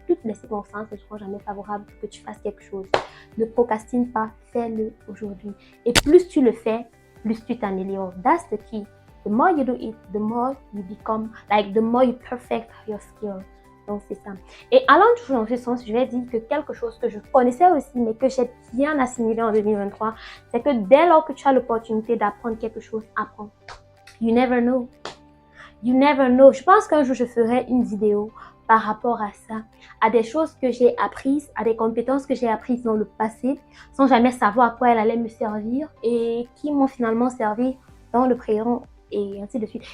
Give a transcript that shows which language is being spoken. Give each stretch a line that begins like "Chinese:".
French: Toutes les circonstances ne seront jamais favorables pour que tu fasses quelque chose. Ne procrastine pas, fais-le aujourd'hui. Et plus tu le fais, plus tu t'améliores.
English: That's the key. The more you do it, the more you become, the more you perfect your skills.
French: Donc, c'est ça. Et allant toujours dans ce sens, je vais dire que quelque chose que je connaissais aussi, mais que j'ai bien assimilé en 2023, c'est que dès lors que tu as l'opportunité d'apprendre quelque chose, apprends.
English: You never know. You never know.
French: Je pense qu'un jour, je ferai une vidéo par rapport à ça, à des choses que j'ai apprises, à des compétences que j'ai apprises dans le passé, sans jamais savoir à quoi elles allaient me servir et qui m'ont finalement servi dans le présent et ainsi de suite.